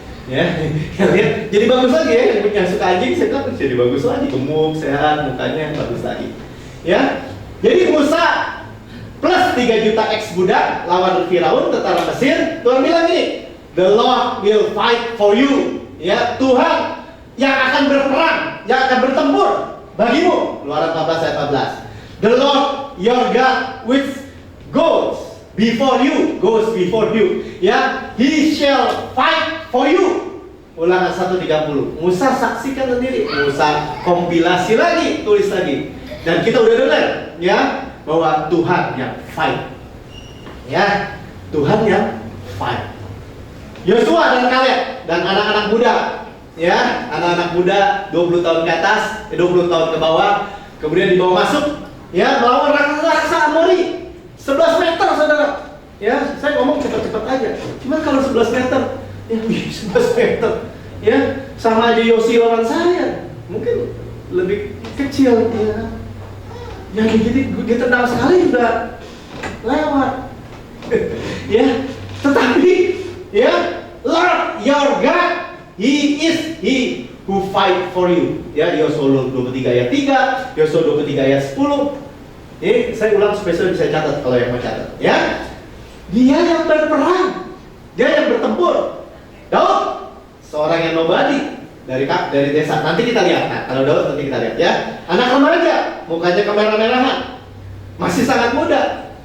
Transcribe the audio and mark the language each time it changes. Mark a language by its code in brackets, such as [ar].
[id] Ya, lihat jadi bagus lagi ya. Yang suka anjing saya bilang jadi bagus lagi, gemuk, sehat, mukanya bagus lagi. Ya, jadi Musa plus 3 juta ex budak lawan Firaun tentara Mesir. Tuhan bilang ini, [en] the Lord will fight for you. [id] Ya, Tuhan yang akan berperang, yang akan bertempur bagimu. Keluaran 14 ayat 14. [en] The Lord your God which goes before you. Ya, He shall fight for you. [id] Ulangan 1:30. Musa saksikan sendiri. Musa kompilasi lagi, tulis lagi. Dan kita udah dengar, ya, bahwa Tuhan yang fight. Ya, Tuhan yang fight. Yosua dan Kaleb dan anak-anak muda, ya, anak-anak muda 20 tahun ke atas, 20 tahun ke bawah, kemudian dibawa masuk, ya, melawan raksasa Amori. 11 meter saudara. Ya, saya ngomong cepat-cepat aja. Cuma kalau 11 meter, ya 11 meter, ya sama aja Yosi lawan saya. Mungkin lebih kecil, ya. Yang ditendang sekali udah lewat. [en] Ya, tetapi, ya, Lord your God, He who fight for you. [id] Ya, Yosua 23 ayat 3, Yosua 23 ayat 10. Saya ulang supaya saya bisa catat kalau yang mau catat. Ya, Dia yang berperang, Dia yang bertempur. Daud, seorang yang nobody dari desa. Nanti kita lihat. Nah, kalau Daud nanti kita lihat, ya. Anak remaja, mukanya kemerah-merahan, masih sangat muda.